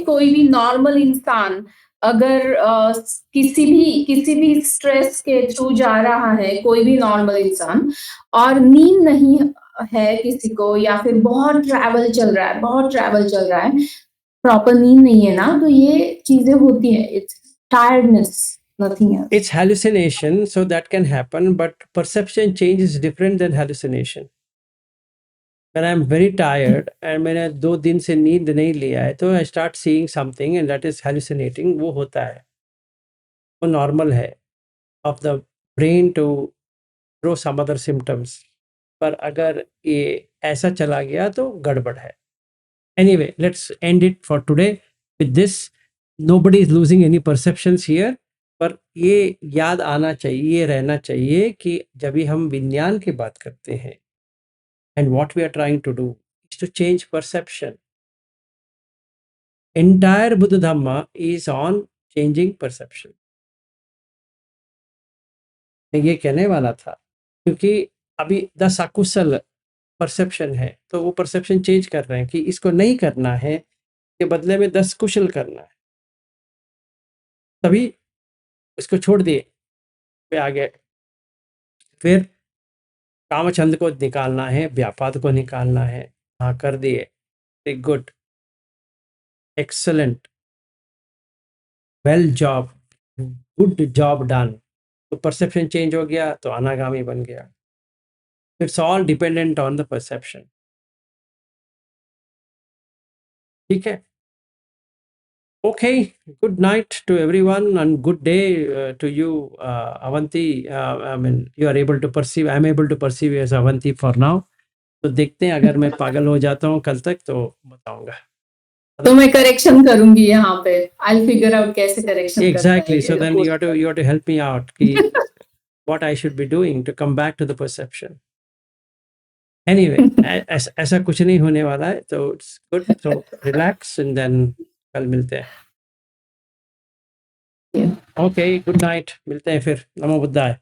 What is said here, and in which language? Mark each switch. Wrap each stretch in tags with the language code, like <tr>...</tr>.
<hi>कोई भी नॉर्मल इंसान अगर किसी भी स्ट्रेस के थ्रू जा रहा है, कोई भी नॉर्मल इंसान, और नींद नहीं है किसी को, या फिर बहुत ट्रैवल चल रहा है, प्रॉपर नींद नहीं है ना, तो ये चीजें होती है।</hi> <en>It's tiredness, nothing else. it's hallucination, so that can happen, but perception change is different than hallucination। when I'm very tired and</en> <hi>मैंने 2 दिन से नींद नहीं लिया है, तो</hi> <en>I start seeing something and that is hallucinating,</en> <hi>वो होता है, वो नॉर्मल है।</hi> <en>of the brain to throw some other symptoms.</en> <hi>पर अगर ये ऐसा चला गया तो गड़बड़ है.</hi> <en>Anyway, let's end it for today with this. Nobody is losing any perceptions here.</en> <hi>पर ये याद आना चाहिए, ये रहना चाहिए कि जब भी हम विज्ञान की बात करते हैं</hi> <en>and what we are trying to do is to change perception. Entire Buddha Dhamma is on changing perception.</en> <hi>मैं ये कहने वाला था क्योंकि अभी 10 अकुशल परसेप्शन है तो वो परसेप्शन चेंज कर रहे हैं कि इसको नहीं करना है, के बदले में 10 कुशल करना है. तभी इसको छोड़ दिए पे आ गए. फिर कामचंद को निकालना है, व्यापाद को निकालना है. हाँ, कर दिए.</hi> <en>Good, excellent, well job, good job done.</en> <hi>तो परसेप्शन चेंज हो गया तो अनागामी बन गया.</hi> <en>It's all dependent on the perception.</en> <hi>ठीक है.</hi> <en>Okay, good night to everyone and good day to you, Avanti. I mean, you are able to perceive, I am able to perceive you as Avanti for now.</en> <hi>तो देखते हैं अगर मैं पागल हो जाता हूँ कल तक तो बताऊंगा. तो मैं करेक्शन करूंगी यहाँ पे.</hi> <en>I'll figure out</en> <hi>कैसे करेक्शन करना है.</hi> <en>Exactly. So then you have to help me out कि what I should be doing to come back to the perception.</en> <hi>Anyway, ऐसा कुछ नहीं होने वाला है तो</hi> <en>it's good. So relax and then</en> <hi>कल मिलते हैं.</hi> <en>Yeah. Okay, good night.</en> <hi>मिलते हैं फिर. नमो बुद्धाय.</hi>